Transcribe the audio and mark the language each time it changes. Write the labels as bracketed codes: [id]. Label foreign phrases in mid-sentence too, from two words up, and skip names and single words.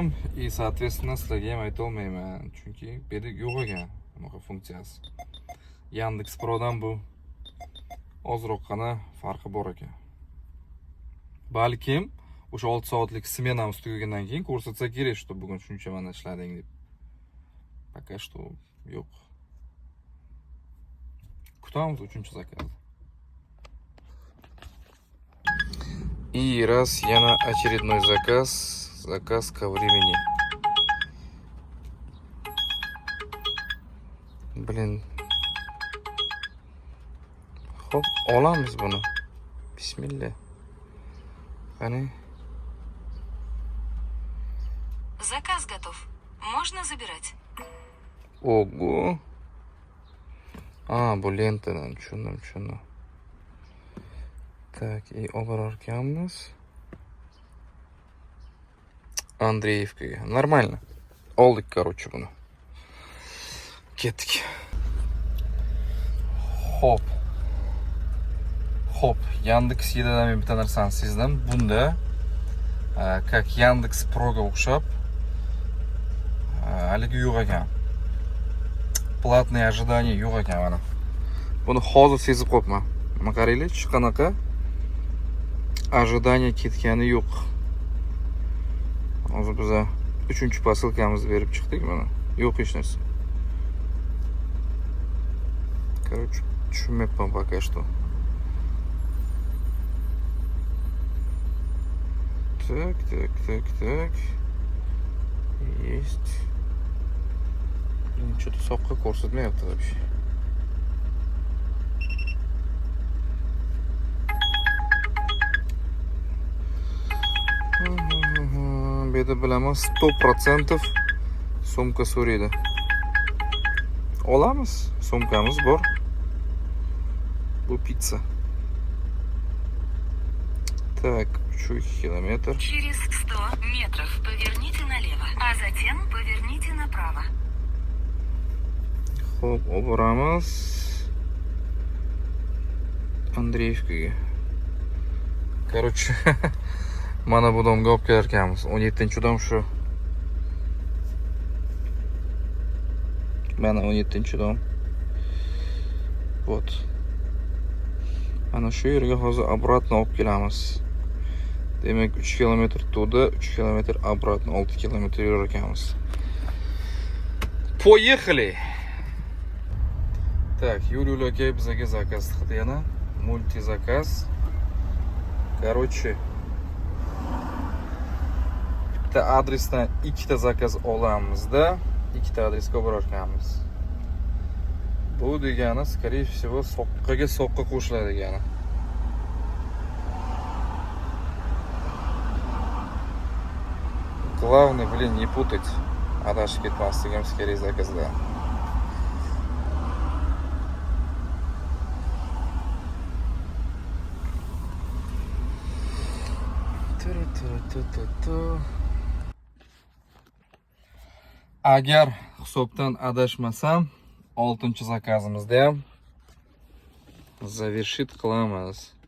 [uz] Sootветственно, sizlarga ham ayta olmayman, chunki bu yerda yo'q ekan bunaqa funksiyasi. Yandex Prodan bu ozroqgina farqi bor ekan. Balkim o'sha 6 soatlik smenamiz tugagandan keyin ko'rsatsa kerak, что bugun shuncha mana ishlading deb. [ru] Пока что [uz] yo'q. Kutamiz 3-chi zakazni. [ru] И раз yana очередной заказ. Заказ ко времени. Блин. [uz] Xo'p, olamiz buni. Bismillah. Qani. [ru] Заказ готов. Можно забирать. Ого. [uz] Bu lentadan tushundim. [ru] Так, и oborarkanmiz. Andreevkaga. Нормально. [uz] Oldik, короче, buni. Ketdik. Xo'p, Yandex Yedadan men bitta narsani sezdim. Bunda как Yandex Proga o'xshab haligi yo'q ekan. [ru] Платное ожидание [uz] yo'q ekan mana. Buni hozir sezib qolibman. Mana qaranglar, shu qanaqa ожидание ketgani yo'q. Hozir biz 3-chi posilkamizni berib chiqdik mana. Yo'q hech narsa. Короче, tushunmayapman [ru] пока что. Так. Есть. Что-то [uz] soqqa ko'rsatmayapti [ru] вообще. [uz] Bu yerda bilaman 100% sumka so'raydi. Olamiz, sumkamiz bor. Bu pizza. [ru] Так, 3 километр. Через 100 метров поверните налево, а затем поверните направо. [uz] Xo'p, oboramiz Andreevkaga. Короче, mana bu domga olib kelarkanmiz. 17-dom shu. Mana 17-dom. Вот. Ana shu yerga hozir обратно olib kelamiz. Demak 3 kilometr to'da, 3 kilometr обратно, 6 kilometr yurar ekanmiz. [ru] Поехали. Так, [uz] Юлия aka bizga zakaz qildi yana. Multi zakaz. Короче, bitta adresdan 2 ta zakaz olamizda, 2 ta adresga borarkanmiz. Bu degani, [ru] скорее всего, [uz] soqqa qo'shiladi degani. [ru] Главное, не путать. [uz] Adashib ketmasligimiz kerak zakazda. Agar hisobdan adashmasam, 6-chi zakazimizda ham zavershit qilamiz.